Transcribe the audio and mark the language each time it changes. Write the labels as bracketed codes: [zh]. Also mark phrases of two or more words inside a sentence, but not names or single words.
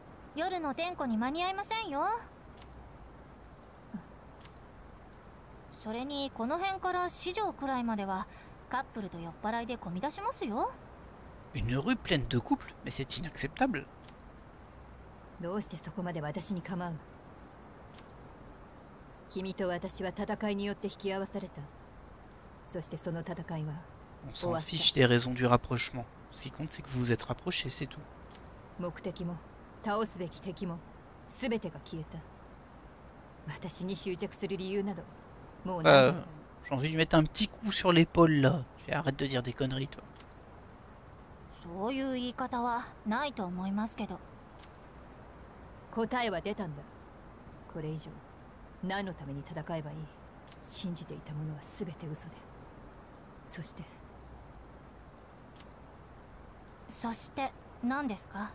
[ja] 夜の点呼に間に合いませんよ。それにこの辺から四条くらいまではカップルと酔っ払いで混み出しますよ。 [fr] Une rue pleine de couples? Mais c'est inacceptable. [ja] どうしてそこまで私に構う？君と私は戦いによって引き合わされた。そしてその戦いは [fr] On s'en fiche des raisons du rapprochement. Ce qui compte, c'est que vous vous êtes rapprochés, c'est tout. [ja] 目的も倒すべき敵も全てが消えた。私に執着する理由などもうない。 [fr] J'ai envie de lui mettre un petit coup sur l'épaule là. Arrête de dire des conneries, toi. [ja] そういう言い方はないと思いますけど。答えは出たんだ。これ以上何のために戦えばいい？信じていたものは全て嘘で。そして何ですか？